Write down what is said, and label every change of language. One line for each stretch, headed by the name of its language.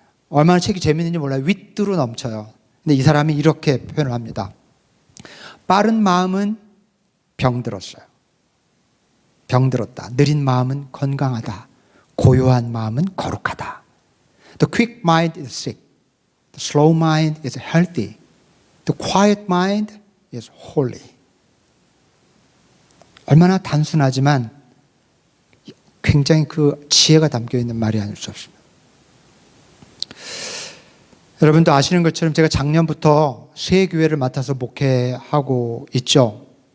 Korean: 얼마나 책이 재밌는지 몰라요. 윗으로 넘쳐요. 근데 이 사람이 이렇게 표현을 합니다. 빠른 마음은 병들었어요. 병들었다. 느린 마음은 건강하다. 고요한 마음은 거룩하다.
English: The quick mind is sick. The slow mind is healthy. The quiet mind is holy.
Korean: 얼마나 단순하지만 굉장히 그 지혜가 담겨 있는 말이 아닐 수 없습니다. 여러분도 아시는 것처럼 제가 작년부터 새 교회를 맡아서 목회하고 있죠.